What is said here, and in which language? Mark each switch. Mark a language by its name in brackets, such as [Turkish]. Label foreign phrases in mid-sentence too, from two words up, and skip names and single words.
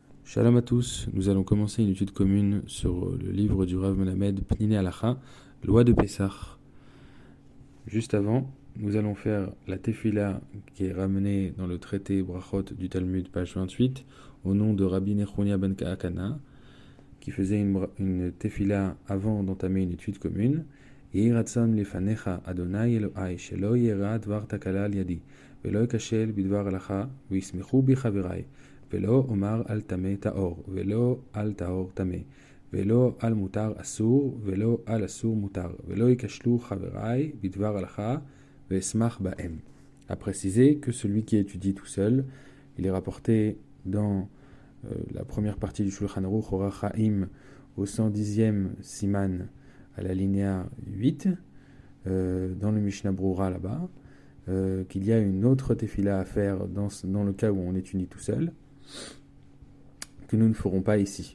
[French] Shalom à tous, nous allons commencer une étude commune sur le livre du Rav Melamed Pniné Halacha, Loi de Pessah. Juste avant, nous allons faire la tefila qui est ramenée dans le traité Brachot du Talmud, page 28, au nom de Rabbi Nechonia ben Kaakana, qui faisait une tefila avant d'entamer une étude commune. [Hebrew] יהי רצון לפניך ה' אלהי שלא יארע דבר תקלה על ידי ולא אכשל בדבר הלכה וישמחו בי חברי ולא אומר על טמא טהור ולא על טהור טמא ולא על מותר אסור ולא על אסור מותר ולא יכשלו חברי בדבר הלכה ואשמח בהם. [French] A préciser que celui qui étudie tout seul, il est rapporté dans la première partie du Shulchan Aruch Orach Chaim au 110e siman à la linéa 8, dans le Mishnah Brura là-bas, qu'il y a une autre tefila à faire dans le cas où on étudie tout seul, que nous ne ferons pas ici.